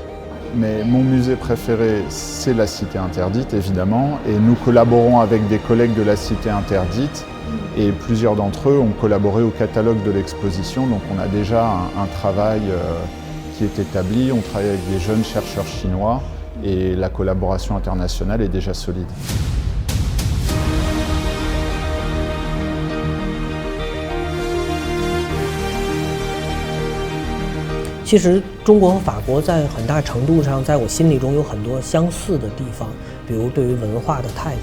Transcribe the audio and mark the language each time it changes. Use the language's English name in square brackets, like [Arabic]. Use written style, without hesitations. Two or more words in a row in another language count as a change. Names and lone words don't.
[French] Mais mon musée préféré, c'est la Cité Interdite, évidemment, et nous collaborons avec des collègues de la Cité Interdite, et plusieurs d'entre eux ont collaboré au catalogue de l'exposition, donc on a déjà un travail qui est établi, on travaille avec des jeunes chercheurs chinois, et la collaboration internationale est déjà solide. [Chinese] 其实中国和法国在很大程度上，在我心里中有很多相似的地方，比如对于文化的态度。